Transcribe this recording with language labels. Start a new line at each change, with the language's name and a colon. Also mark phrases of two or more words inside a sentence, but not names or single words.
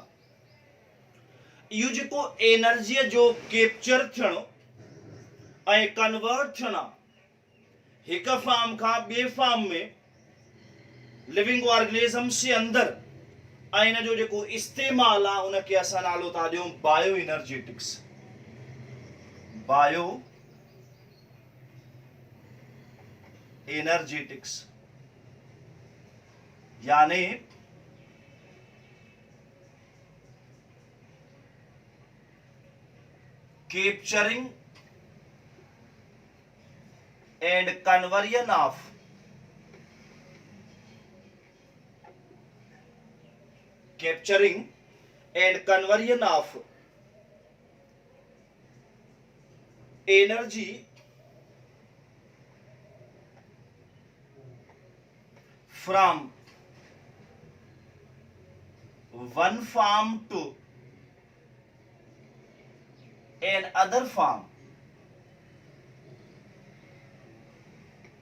Sindhi: इहो जेको एनर्जीअ जो कैप्चर थियणु ऐं कन्वर्ट थियणु हिकु फार्म खां ॿिए फार्म में
English: living organisms
Sindhi: जे अंदरि ऐं इन जो जेको इस्तेमालु आहे उनखे असां नालो था ॾियूं
English: bio energetics. bio energetics यानी capturing and conversion of energy from one farm to an other farm